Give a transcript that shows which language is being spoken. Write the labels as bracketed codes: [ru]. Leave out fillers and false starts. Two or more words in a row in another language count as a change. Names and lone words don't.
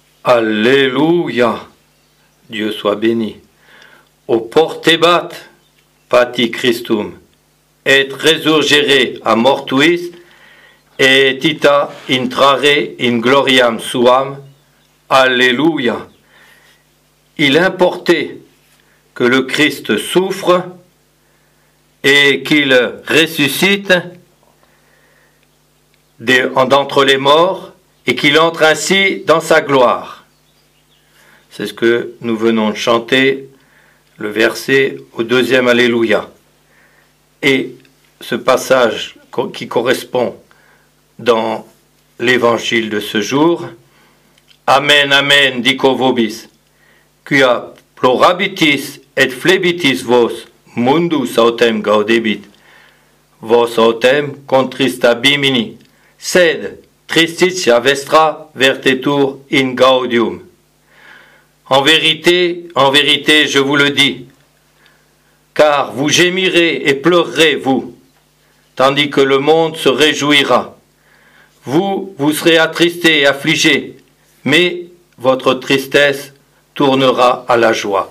[fr] Alléluia, Dieu soit béni. [la] Au portebat, pati Christum, et resurgere a mortuis, et ita intrare in gloriam suam. [fr] Alléluia. Il importait que le Christ souffre et qu'il ressuscite d'entre les morts et qu'il entre ainsi dans sa gloire. C'est ce que nous venons de chanter, le verset au deuxième Alléluia. Et ce passage qui correspond dans l'évangile de ce jour, [la] Amen, amen, dico vobis, quia plorabitis et flebitis vos mundus autem gaudebit, vos autem contrista bimini, sed tristitia vestra vertetur in gaudium. [fr] En vérité, je vous le dis, car vous gémirez et pleurerez, vous, tandis que le monde se réjouira. Vous serez attristés et affligés, mais votre tristesse tournera à la joie.